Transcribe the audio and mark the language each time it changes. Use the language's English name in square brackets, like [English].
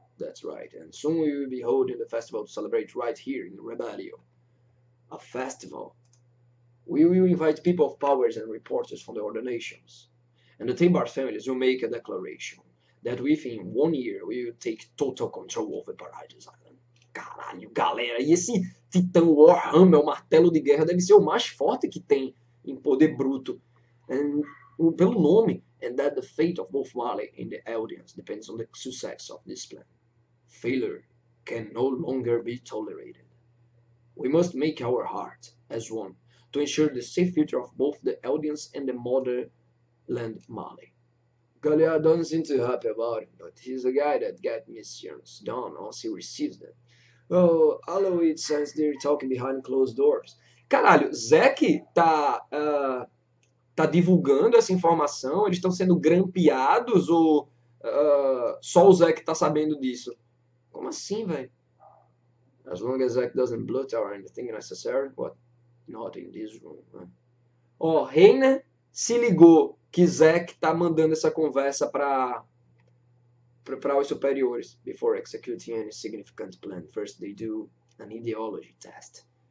[English] That's right, and soon we will be holding the festival to celebrate right here in Rebellion. A festival. We will invite people of powers and reporters from the other nations. And the Tabar families will make a declaration that within 1 year we will take total control over Paradise Island. [Portuguese] Caralho, galera, e esse Titã Warhammer, o martelo de guerra, deve ser o mais forte que tem em poder bruto. [English] And, [Portuguese] pelo nome, [English] and that the fate of both Mali and the Eldians depends on the success of this plan. Failure can no longer be tolerated. We must make our heart as one to ensure the safe future of both the Eldians and the motherland Mali. Galliard doesn't seem too happy about it, but he's a guy that gets missions done once he receives them. Oh, although it sounds they're talking behind closed doors. [Portuguese] Caralho, Zack tá divulgando essa informação? Eles estão sendo grampeados ou só o Zack tá sabendo disso? Como assim, velho? [English] As long as Zack doesn't blunt or anything necessary, what? Not in this room, [Portuguese] né? Ó, Reina se ligou que Zack tá mandando essa conversa para os superiores. [English] Before executing any significant plan, first they do an ideology test.